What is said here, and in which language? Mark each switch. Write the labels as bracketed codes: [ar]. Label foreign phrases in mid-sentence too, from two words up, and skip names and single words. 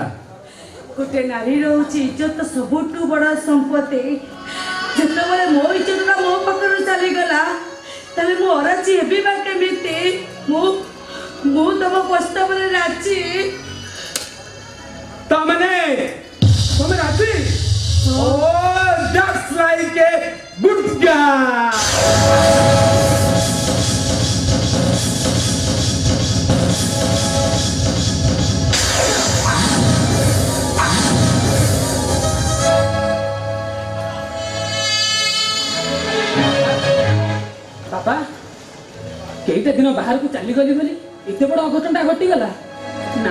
[or] ଗୋଟେ ନାରୀର ହଉଛି ଇଜ୍ଜତ ସବୁଠୁ ବଡ଼ ସମ୍ପତ୍ତି ଯେତେବେଳେ ମୋ ଇଜ୍ଜତଟା ମୋ ପାଖରୁ ଚାଲିଗଲା ତାହେଲେ ମୁଁ ଅରାଜି ହେବି ବା କେମିତି ମୁଁ ତମ ପ୍ରସ୍ତାବରେ ରାଜି ତମେ ରାଜି ଓ [en] just like a good guy [or] ବାପା କେଇଟା ଦିନ ବାହାରକୁ ଚାଲିଗଲି ବୋଲି ଏତେ ବଡ଼ ଅଘଟଣଟା ଘଟିଗଲା ନା